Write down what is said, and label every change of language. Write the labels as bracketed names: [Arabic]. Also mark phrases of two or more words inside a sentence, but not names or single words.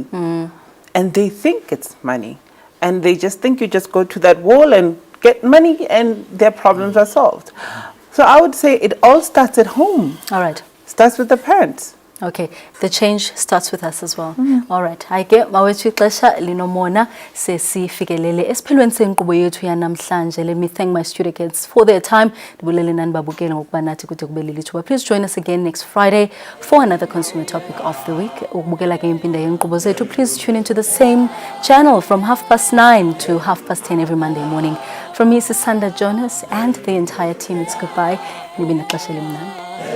[English] And they think it's money. And they just think you just go to that wall and get money and their problems are solved. So I would say it all starts at home. All right. Starts with the parents. Okay, the change starts with us as well. All right. [Xhosa] Haike mawethu ixesha linomona sesifikelele esiphelweni senkqubo yethu yanamhlanje. [English] Let me thank my studio kids for their time. [Xhosa] Ndibulele nani babukele ngokuba nathi kude kube lilithuba. [English] Please join us again next Friday for another consumer topic of the week. [Xhosa] Ukubukela ke impinda yenkqubo zethu. [English] Please tune into the same channel from 9:30 to 10:30 every Monday morning. From me, Sisanda Jonas and the entire team, it's goodbye. [Xhosa] Nibe nexesha elimnandi.